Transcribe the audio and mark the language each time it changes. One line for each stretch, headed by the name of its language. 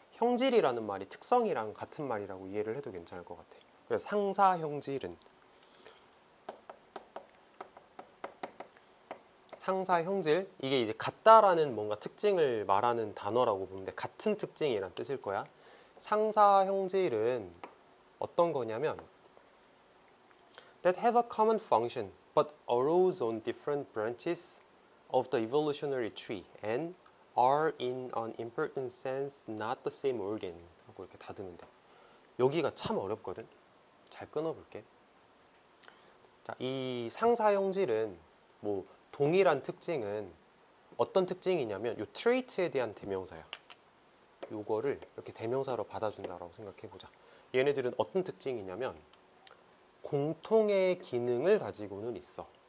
Korean: 형질이라는 말이 특성이랑 같은 말이라고 이해를 해도 괜찮을 것 같아. 그래서 상사형질은, 상사형질, 이게 이제 같다라는 뭔가 특징을 말하는 단어라고 보면 돼. 같은 특징이란 뜻일 거야. 상사형질은 어떤 거냐면
English: that have a common function but arose on different branches of the evolutionary tree and are in an important sense not the same organ
Korean: 하고 이렇게 닫으면 돼. 여기가 참 어렵거든. 잘 끊어볼게. 자, 이 상사형질은 뭐 동일한 특징은 어떤 특징이냐면 요 trait에 대한 대명사야. 요거를 이렇게 대명사로 받아준다라고 생각해보자. 얘네들은 어떤 특징이냐면 공통의 기능을 가지고는 있어.